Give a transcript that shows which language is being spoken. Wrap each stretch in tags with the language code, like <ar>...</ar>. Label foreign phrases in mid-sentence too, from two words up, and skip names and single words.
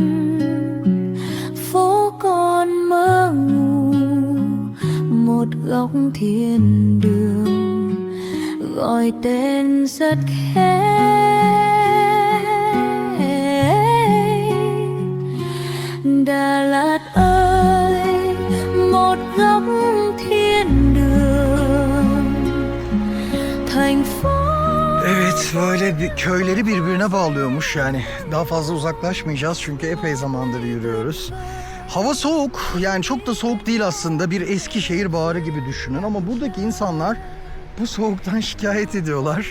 <vi>phố còn mơ ngủ một góc thiên đường gọi tên rất khẽ Đà Lạt ơi một góc thiên đường thành phố.</vi> <tr>Evet, böyle bir köyleri birbirine bağlıyormuş yani. Daha fazla uzaklaşmayacağız çünkü epey zamandır yürüyoruz. Hava soğuk, yani çok da soğuk değil aslında. Bir Eskişehir baharı gibi düşünün ama buradaki insanlar bu soğuktan şikayet ediyorlar.</tr>